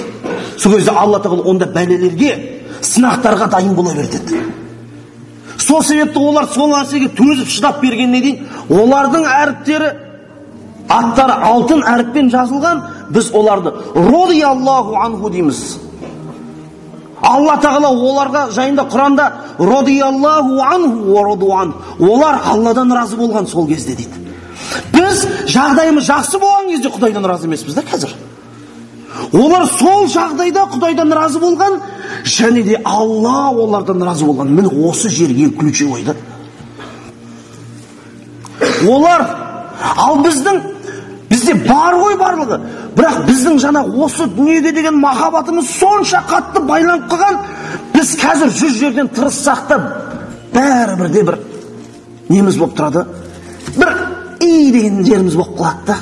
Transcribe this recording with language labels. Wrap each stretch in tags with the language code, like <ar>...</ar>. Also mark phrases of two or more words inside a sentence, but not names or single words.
<kk>Сол кезде Алла тағала онда бәлелерге, сынақтарға дайын бола бер деді. Сол себепті олар сол нәрсеге төзіп шыдап бергеннен кейін, олардың әріптері, аттары алтын әріппен жазылған, біз оларды</kk> <ar>رضي الله عنه</ar> <kk>дейміз. Алла тағала оларға жайында Құранда</kk> <ar>رضي الله عنه ورضوا عنه,</ar> <kk>олар Алладан разы болған сол кезде дейді. Біз жағдайымыз жақсы болған кезде Құдайдан разы емеспіз да қазір. Олар сол жағдайда Құдайдан разы болған, және де Алла олардан разы болған. Міне осы жерге ключевой да. Олар, ал бізде бар ғой барлығы, бірақ біздің жаңа осы дүниеге деген махаббатымыз сонша қатты байланып қалған, біз қазір 100 жерден тырыссақ та бәрібір де бір неміз болып тұрады, бір үй деген жеріміз болып қалады да.</kk>